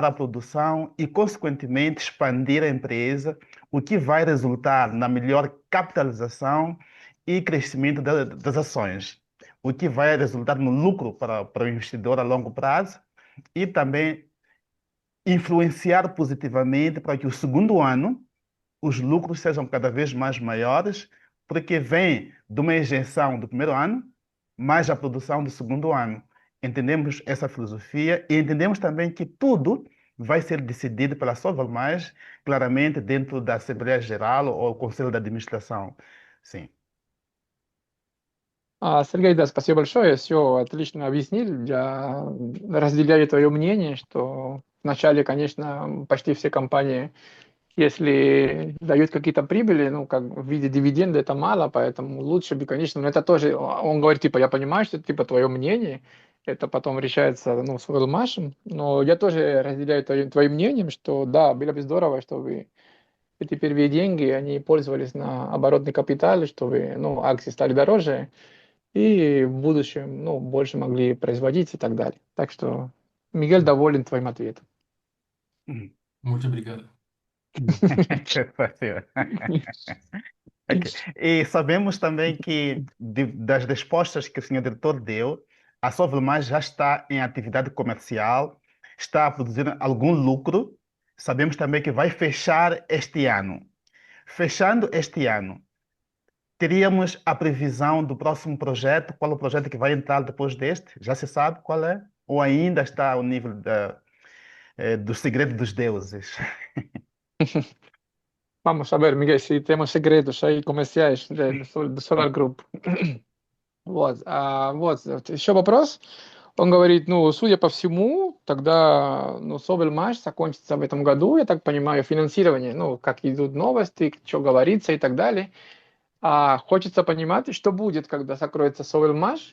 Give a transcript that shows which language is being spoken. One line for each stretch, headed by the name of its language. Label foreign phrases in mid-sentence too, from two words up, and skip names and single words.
Portuguese: a produção e, consequentemente, expandir a empresa, o que vai resultar na melhor capitalização e crescimento das ações, o que vai resultar no lucro para o investidor a longo prazo e também influenciar positivamente para que o segundo ano os lucros sejam cada vez mais maiores, porque vem de uma injeção do primeiro ano, mais a produção do segundo ano. Entendemos essa filosofia e entendemos também que tudo vai ser decidido pela Sovalmais, claramente dentro da Assembleia Geral ou Conselho de Administração. Sim.
Russian: Сергей, да, спасибо большое, все отлично объяснили. Я разделяю твое мнение, что вначале, конечно, почти все компании, если дают какие-то прибыли, ну, как в виде дивиденда, это мало, поэтому лучше бы, конечно, но это тоже, он говорит, типа, я понимаю, что это, типа, твое мнение, это потом решается, ну, с Уэллмашем, но я тоже разделяю твоим мнением, что, да, было бы здорово, чтобы эти первые деньги, они пользовались на оборотный капитал, чтобы, ну, акции стали дороже, и в будущем, ну, больше могли производить и так далее. Так что Мигель доволен твоим ответом.
Portuguese: Muito obrigado. Ok. E sabemos também que das respostas que o senhor diretor deu, a Sovelmais já está em atividade comercial, está a produzir algum lucro. Sabemos também que vai fechar este ano. Fechando este ano, teríamos a previsão do próximo projeto. Qual é o projeto que vai entrar depois deste? Já se sabe qual é? Ou ainda está ao nível do segredo dos deuses?
Spanish: Vamos a ver, Мiguel, si tenemos secretos ahí comerciales del Solar Group.
Russian: Вот, вот, еще вопрос. Он говорит, ну, судя по всему, тогда, ну, Собельмаш закончится в этом году, я так понимаю, финансирование, ну, как идут новости, что говорится и так далее. Хочется понимать, что будет, когда закроется Собельмаш.